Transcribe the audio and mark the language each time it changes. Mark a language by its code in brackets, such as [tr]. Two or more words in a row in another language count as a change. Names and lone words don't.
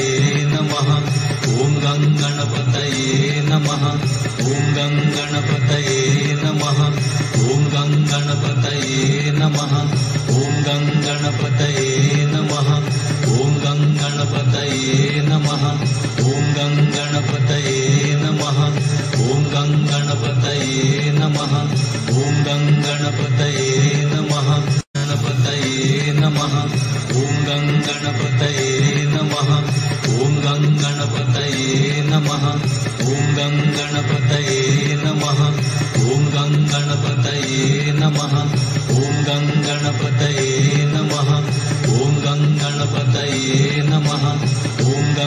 [sa] ನಮಃ ಓಂ ಗಂ ಗಣಪತಯೇ ನಮಃ ಓಂ ಗಂ ಗಣಪತಯೇ ನಮಃ ಓಂ ಗಂ ಗಣಪತಯೇ ನಮಃ ಓಂ ಗಂ ಗಣಪತಯೇ ನಮಃ ಓಂ ಗಂ ಗಣಪತಯೇ ನಮಃ ಓಂ ಗಂ ಗಣಪತಯೇ ನಮಃ ಓಂ ಗಂ ಗಣಪತಯೇ ನಮಃ ಓಂ ಗಂ गणपतये नमः गणपतये नमः ॐ गणपतये नमः ॐ गणपतये नमः ॐ गणपतये नमः ॐ गणपतये नमः ॐ गणपतये नमः ॐ गणपतये नमः ॐ